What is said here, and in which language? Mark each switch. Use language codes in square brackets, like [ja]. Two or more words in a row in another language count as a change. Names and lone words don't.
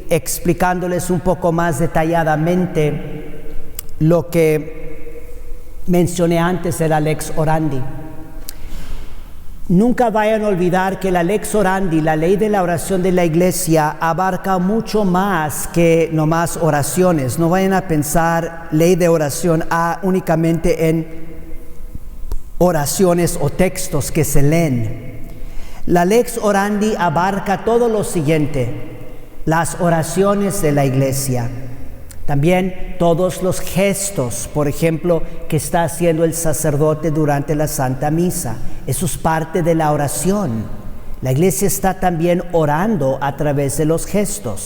[es] explicándoles un poco más detalladamente lo que mencioné antes de la [la] lex orandi. [es] Nunca vayan a olvidar que la [la] lex orandi, [es] la ley de la oración de la iglesia, abarca mucho más que nomás oraciones. No vayan a pensar ley de oración únicamente en oraciones o textos que se leen. La [la] lex orandi [es] abarca todo lo siguiente: las oraciones de la iglesia, también todos los gestos, por ejemplo, que está haciendo el sacerdote durante la Santa Misa. Eso es parte de la oración. La iglesia está también orando a través de los gestos.